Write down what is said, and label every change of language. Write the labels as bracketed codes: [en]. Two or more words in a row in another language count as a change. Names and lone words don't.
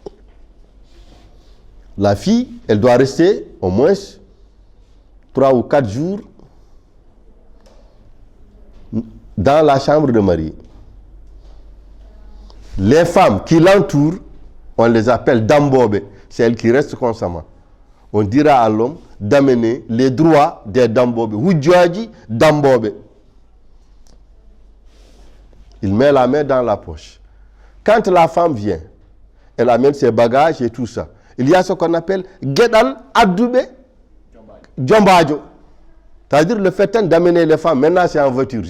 [fr] La fille, elle doit rester au moins 3 ou 4 jours dans la chambre de mariée. Les femmes qui l'entourent, on les appelle dambobe, c'est elles qui restent constamment. On dira à l'homme d'amener les droits des dambobe. [ff] Hujjaji dambobe. [fr] Il met la main dans la poche. Quand la femme vient, elle amène ses bagages et tout ça. Il y a ce qu'on appelle [ff] Gedal Adoube Djombajo. [fr] C'est-à-dire le fait d'amener les femmes, maintenant c'est en voiture.